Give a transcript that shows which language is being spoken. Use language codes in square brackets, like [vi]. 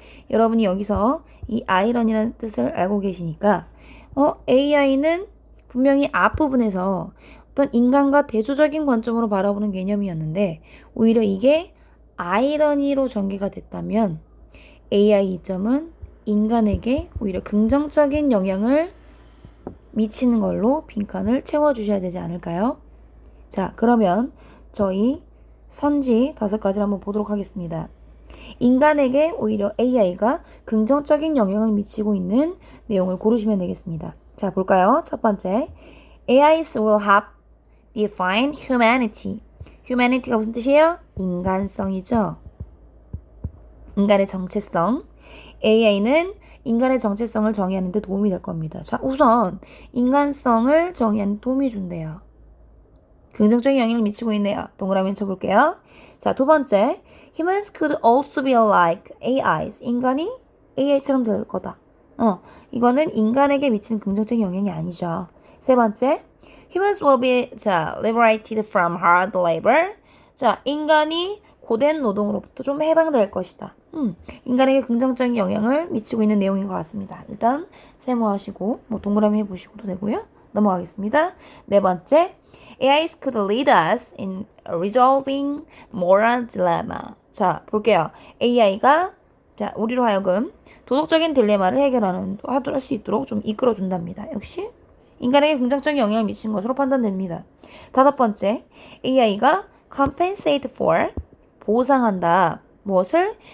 [ko] 여러분이 여기서 이 아이러니라는 뜻을 알고 계시니까 AI는 분명히 앞부분에서 어떤 인간과 대조적인 관점으로 바라보는 개념이었는데 오히려 이게 아이러니로 전개가 됐다면 AI 이점은 인간에게 오히려 긍정적인 영향을 미치는 걸로 빈칸을 채워주셔야 되지 않을까요? 자, 그러면 저희 선지 5가지를 한번 보도록 하겠습니다. 인간에게 오히려 AI가 긍정적인 영향을 미치고 있는 내용을 고르시면 되겠습니다. 자, 볼까요? 첫 번째, [en] AIs will help define humanity. [ko] humanity가 무슨 뜻이에요? 인간성이죠. 인간의 정체성. AI는 인간의 정체성을 정의하는 데 도움이 될 겁니다. 자, 우선 인간성을 정의하는 데 도움이 준대요. 긍정적인 영향을 미치고 있네요. 동그라미 쳐볼게요. 자, 두 번째, [en] humans could also be like AIs. [ko] 인간이 AI처럼 될 거다. 이거는 인간에게 미치는 긍정적인 영향이 아니죠. 세 번째, [en] humans will be liberated from hard labor. [ko] 자, 인간이 고된 노동으로부터 좀 해방될 것이다. 인간에게 긍정적인 영향을 미치고 있는 내용인 것 같습니다. 일단 세모하시고 동그라미 해보시고도 되고요. 넘어가겠습니다. 네 번째, [en] AIs could lead us in resolving moral dilemma. [ko] 자, 볼게요. AI가 우리로 하여금 도덕적인 딜레마를 할 수 있도록 좀 이끌어준답니다. 역시 인간에게 긍정적인 영향을 미치는 것으로 판단됩니다. 다섯 번째, AI가 [en] compensate for, [ko] 보상한다. 무엇을?